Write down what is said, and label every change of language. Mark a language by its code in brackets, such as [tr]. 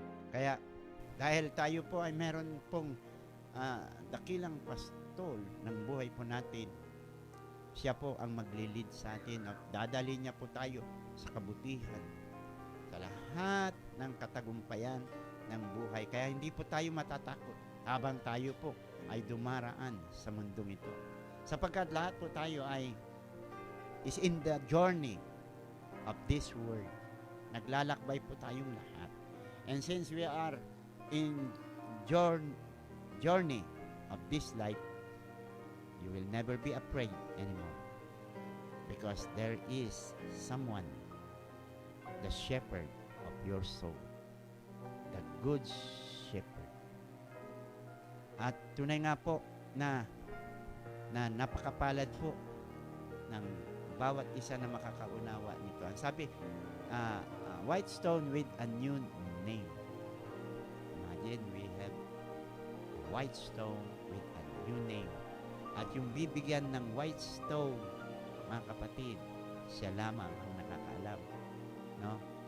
[tl] Kaya, dahil tayo po ay meron pong dakilang pastol ng buhay po natin, siya po ang maglilid sa atin at dadalhin niya po tayo sa kabutihan, sa lahat ng katagumpayan ng buhay. Kaya hindi po tayo matatakot habang tayo po ay dumaraan sa mundong ito. Sapagkat lahat po tayo [en] is in the journey of this world. [tl] Naglalakbay po tayong lahat. [en] And since we are in journey of this life, you will never be afraid anymore. Because there is someone, the shepherd of your soul. The good shepherd. [tl] At tunay nga po na napakapalad po ng bawat isa na makakaunawa nito. Ang sabi, [en] white stone with a new name. Imagine we have white stone with a new name. [tl] At yung bibigyan ng white stone, mga kapatid, siya lamang ang nakakaalam, no?